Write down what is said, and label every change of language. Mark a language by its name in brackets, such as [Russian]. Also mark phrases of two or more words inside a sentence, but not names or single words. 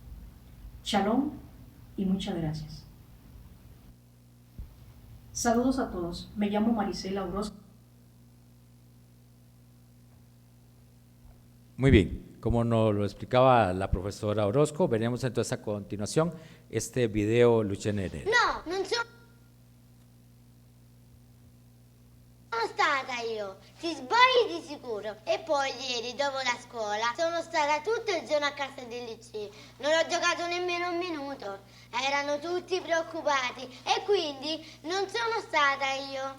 [Spanish] Shalom y muchas gracias. Saludos a todos, me llamo Marisela Orozco. Muy bien, como nos lo explicaba la profesora Orozco, veremos entonces a continuación este video Luce Nera. [Italian] No, non sono stata io. io. Ti sbagli di sicuro. E poi ieri, dopo la scuola, sono stata tutto il giorno a casa del liceo. Non ho giocato nemmeno un minuto. Erano tutti preoccupati e quindi non sono stata io.